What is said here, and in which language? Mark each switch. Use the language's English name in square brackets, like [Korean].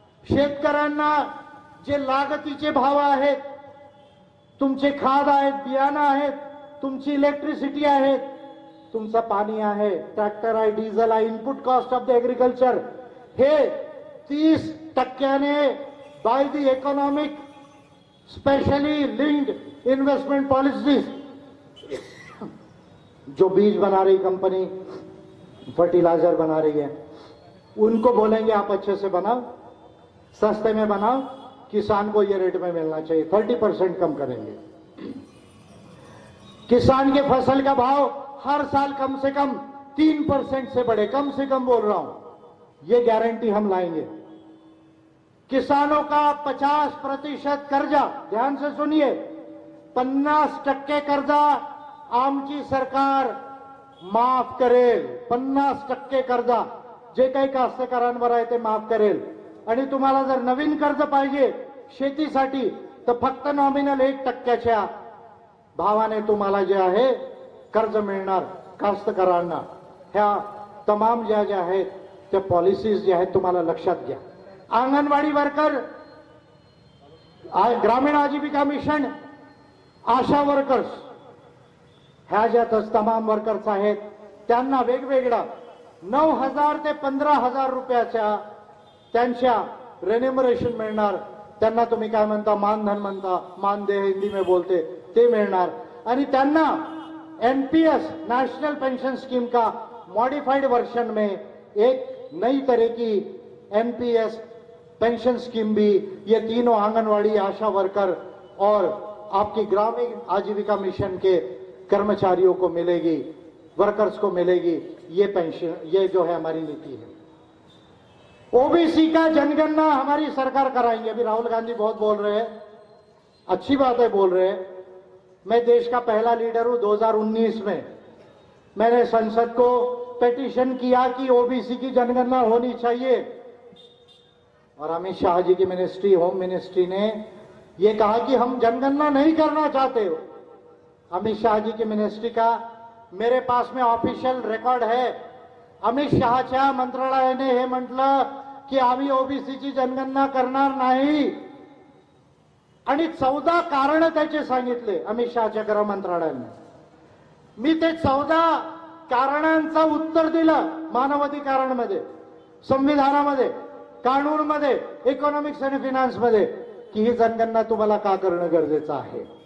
[Marathi] शेतकऱ्यांना जे लागतीचे भाव आहेत, तुमचे खाद आहेत, बियाणं आहेत, तुमची इलेक्ट्रिसिटी आहे, तुमचं पाणी आहे, ट्रॅक्टर आहे, डिझेल आहे, [English] input cost of the agriculture, [Marathi] हे 30% by the economic specially linked investment policies, [Hindi] जो बीज बना रही कंपनी, फर्टिलाइजर बना रही है, उनको बोलेंगे आप अच्छे से बनाओ, सस्ते में बनाओ, किसान को ये रेट में मिलना चाहिए, 30% कम करेंगे। किसान के फसल का भाव हर साल कम से कम 3% से बढ़े, कम से कम बोल रहा हूं, ये गारंटी हम लाएंगे। किसानों का 50% कर्जा, ध्यान से सुनिए, 50% कर्जा [Marathi] आमची सरकार माफ करेल। 50% कर्जा जे काही कास्तकारांवर आहे ते माफ करेल। आणि तुम्हाला जर नवीन कर्ज पाहिजे शेतीसाठी तर फक्त नॉमिनल 1% भावाने तुम्हाला जे आहे कर्ज मिळणार कास्तकारांना। ह्या तमाम ज्या आहेत त्या पॉलिसीज ज्या आहेत तुम्हाला लक्षात घ्या। अंगणवाडी वर्कर, ग्रामीण आजीविका मिशन, आशा वर्कर्स, ह्या ज्या तमाम वर्कर्स आहेत त्यांना वेगवेगळा 9,000 ते 15,000 रुपयाच्या त्यांच्या रेन्युमरेशन मिळणार। त्यांना तुम्ही काय म्हणता, मानधन म्हणता, मानदेय [Hindi] हिंदी में बोलते, [Marathi] ते मिळणार। आणि त्यांना [Hindi] एनपीएस, नेशनल पेंशन स्कीम का मॉडिफाइड वर्जन में एक नई तरह की एनपीएस पेंशन स्कीम भी ये तीनों आंगनवाड़ी, आशा वर्कर और आपकी ग्रामीण आजीविका मिशन के कर्मचारियों को मिलेगी, वर्कर्स को मिलेगी। ये पेंशन, ये जो है हमारी नीति है। ओबीसी का जनगणना हमारी सरकार कराएंगे। अभी राहुल गांधी बहुत बोल रहे हैं, अच्छी बात है बोल रहे हैं। मैं देश का पहला लीडर हूं। 2019 में मैंने संसद को पेटिशन किया कि ओबीसी की जनगणना होनी चाहिए, और अमित शाह जी की मिनिस्ट्री, होम मिनिस्ट्री ने ये कहा कि हम जनगणना नहीं करना चाहते हो। अमित शाह जी की मिनिस्ट्री का मेरे पास में ऑफिशियल रेकॉर्ड है। [Marathi] अमित शहाच्या मंत्रालयाने हे म्हटलं की आम्ही ओबीसीची जनगणना करणार नाही आणि 14 कारण त्याचे सांगितले अमित शहाच्या गृह मंत्रालयाने। मी ते 14 कारणांचं उत्तर दिलं मानवाधिकारांमध्ये, संविधानामध्ये, कानूनमध्ये, इकॉनॉमिक्स आणि फायनान्समध्ये की ही जनगणना तुम्हाला का करणं गरजेचं आहे।